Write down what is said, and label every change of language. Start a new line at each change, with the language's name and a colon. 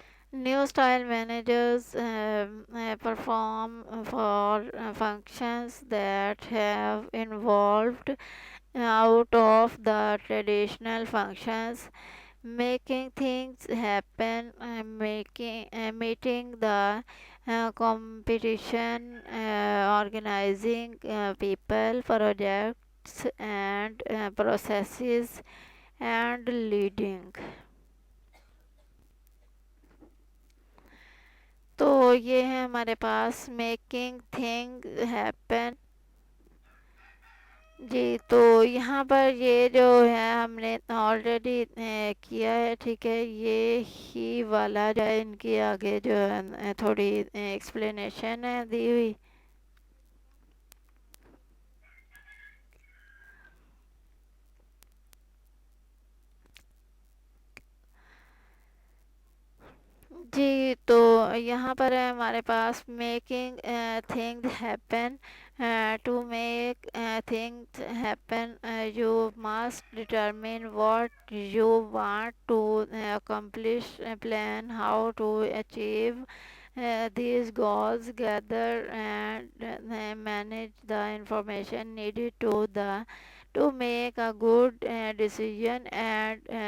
English: New style managers perform for functions that have evolved out of the traditional functions, making things happen, meeting the competition, organizing people, projects, and processes, and leading.
Hindi: तो ये है हमारे पास making thing happen. जी, तो यहाँ पर ये जो है हमने ऑलरेडी किया है, ठीक है। ये ही वाला जो है इनकी आगे जो है थोड़ी एक्सप्लेनेशन है दी हुई। जी, तो यहाँ पर है हमारे पास making things happen.
English: to make things happen you must determine what you want to accomplish, plan how to achieve these goals, gather and manage the information needed to make a good decision, and